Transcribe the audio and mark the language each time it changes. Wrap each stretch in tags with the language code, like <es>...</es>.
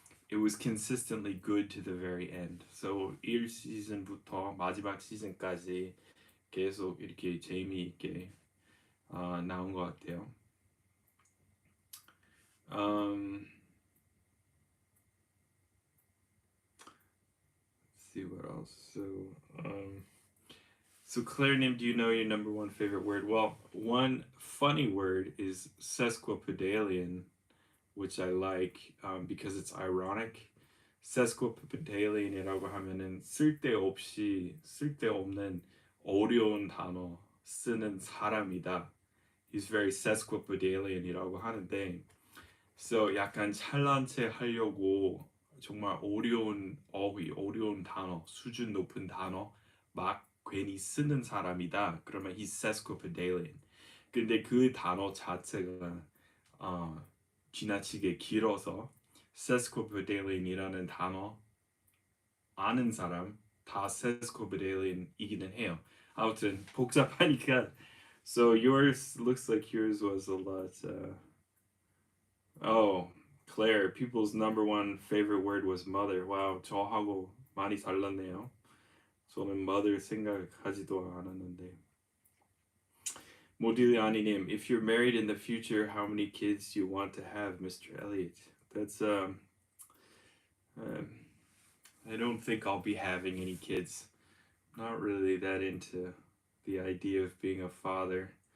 <en>It was consistently good to the very end.</en> <ko>So 1시즌부터 마지막 시즌까지 계속 이렇게 재미있게 나온 것 같아요.</ko> <en>Let's see what else. So Claire Nim, do you know your number one favorite word? Well, one funny word is sesquipedalian, which I like because it's ironic.</en> <ko>sesquipedalian이라고 하면은 쓸데없는 어려운 단어 쓰는 사람이다.</ko> <en>He's very sesquipedalian</en> <ko>이라고 하는데, so 약간 잘난 체 하려고 정말 어려운 어휘, 어려운 단어, 수준 높은 단어 막 괜히 쓰는 사람이다. 그러면</ko> <en>he's sesquipedalian.</en> <ko>근데 그 단어 자체가 지나치게 길어서 sesquipedalian이라는 단어 아는 사람 다 sesquipedalian이기는 해요. 아무튼 복잡하니까.</ko> <en>So yours looks like yours was a lot. Oh, Claire, people's number one favorite word was mother.</en> <ko>Wow, 저하고 많이 달랐네요. 저는 mother 생각하지도 않았는데.</ko> <en>모딜리아니님, if you're married in the future, how many kids do you want to have, Mr. Elliot? That's I don't think I'll be having any kids. Not really that into the idea of being a father.</en>